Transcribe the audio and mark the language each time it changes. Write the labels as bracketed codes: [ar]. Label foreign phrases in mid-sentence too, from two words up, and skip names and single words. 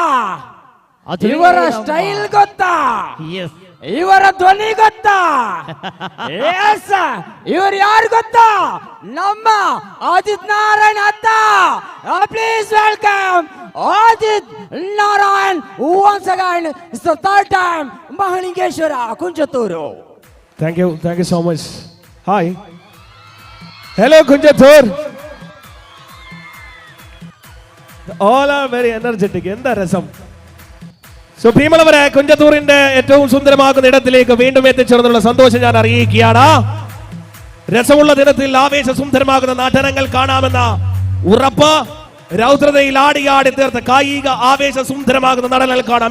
[kn] ಇವರ ಸ್ಟೈಲ್ ಗೊತ್ತಾ? ಇವರ ಧ್ವನಿ ಗೊತ್ತಾ? ಎಸ್, ಇವರು ಯಾರು ಗೊತ್ತಾ? ನಮ್ಮ ಆದಿತ್ ನಾರಾಯಣ್ ಅತ್ತ. [en] please welcome [kn] ಆದಿತ್ ನಾರಾಯಣ್ [en] once again. It's the 3rd time ಮಹಲಿಂಗೇಶ್ವರ ಕುಂಜತ್ತೂರು. Thank you so much. Hi. Hello Kunjathur. All are very energetic. [ml] എന്താ രസം. സോ പ്രിയമുള്ളവരെ, കുഞ്ചത്തൂരിന്റെ ഏറ്റവും സുന്ദരമാകുന്ന ഇടത്തിലേക്ക് വീണ്ടും എത്തിച്ചേർന്നുള്ള സന്തോഷം ഞാൻ അറിയിക്കുകയാണ്. രസമുള്ള ദിനത്തിൽ ആവേശസുന്ദരമാകുന്ന നടനങ്ങൾ കാണാമെന്ന ഉറപ്പ്, രൗദ്രതയിൽ ആടിയാടി തീർത്ത കായിക ആവേശസുന്ദരമാകുന്ന നടനങ്ങൾ കാണാം.